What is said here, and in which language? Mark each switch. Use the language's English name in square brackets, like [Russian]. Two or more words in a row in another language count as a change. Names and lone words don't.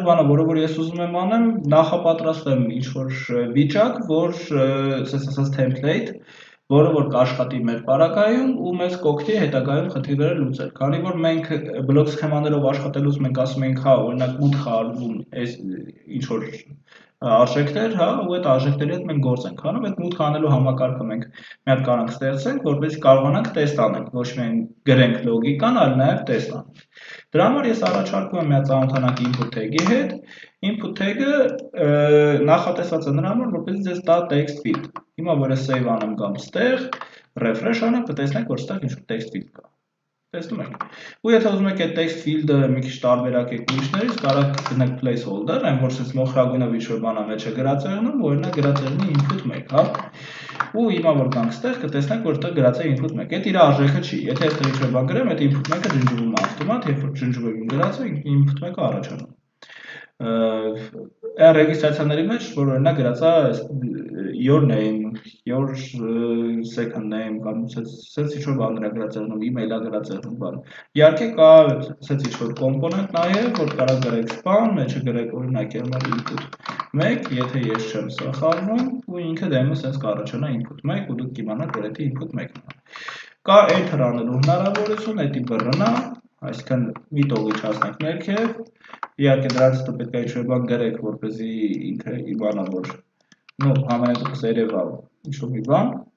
[Armenian] բանը, որը ես ուզում եմ անեմ, նախապատրաստեմ ինչ-որ վիճակ, որ ասած template, որը որ կաշխատի մեր պարագայում ու մեզ կօգնի հետագայում խնդիրները լուծել։ Քանի որ մենք բլոկ սխեմաներով աշխատելուց մենք ասում ենք, հա, օրինակ մուտք արվում այս ինչ-որ արժեքներ, հա, ու այդ արժեքների հետ մենք գործ ենք անում, այդ մուտք անելու համակարգը մենք մի հատ կարանք ստեղծենք, որպեսզի կարողանանք տեստ անենք, ոչ միայն գրենք լոգիկան, այլ նաև տեստ անենք։ Դրա համար ես առաջարկում եմ մի հատ ծանոթանանք [English] input tag- [Armenian] ի հետ։ [English] Input tag- [Armenian] ը նախատեսված է նրա համար, որպեսզի ձեզ տա [English] text field։ [Armenian] Հիմա որ ես save անեմ կամ ստեղ, refresh անեմ, կտեսնենք, որ ստեղ ինչ-որ [English] text field [Armenian] կա։ Տեսնում եք։ Ու եթե ուզում եք այդ [English] text field- [Armenian] ը մի քիչ տարբերակ եք ուրիշներից, կարող գտնեք placeholder, այն որ ցած մոխրագույնով ինչ-որ բանա մեջ է գրած եղնում, օրինակ գրած եղնի input 1, հա։ Ու հիմա որ գանք ստեղ կտեսնենք, որ դա գրած է input 1։ Այդ իր արժեքը չի։ Եթե այստեղ ինչ-որ բան գրեմ, այդ input 1-ը ջնջվում է ավտոմատ, երբ որ ջնջվում է գրածը, input 1-ը առաջանում։ Ռեգիստրացիաների մեջ, որ օրինակ գրած է [English] your name, your second name [Armenian] կամ սենց ինչ-որ բաներ է գրած եղնում, email-ը գրած եղնում բան։ Իհարկե կա սենց ինչ-որ կոմպոնենտ նաև, որ կարող գրեք span, մեջը գրեք օրինակ եղնալ input 1, եթե ես չեմ սխալվում, ու ինքը դեմը սենց կառաջանա input 1 ու դուք կիմանաք, որ դա input 1-ն է։ Կա enter անելու հնարավորություն, դա բռնա, այսինքն մի տող իջացնենք ներքև, իհարկե դրանից հետո պետք է ինչ-որ բան գրեք, որպեսզի ինքը իմանա, որ համենայնպես երևա ինչ-որ մի բան։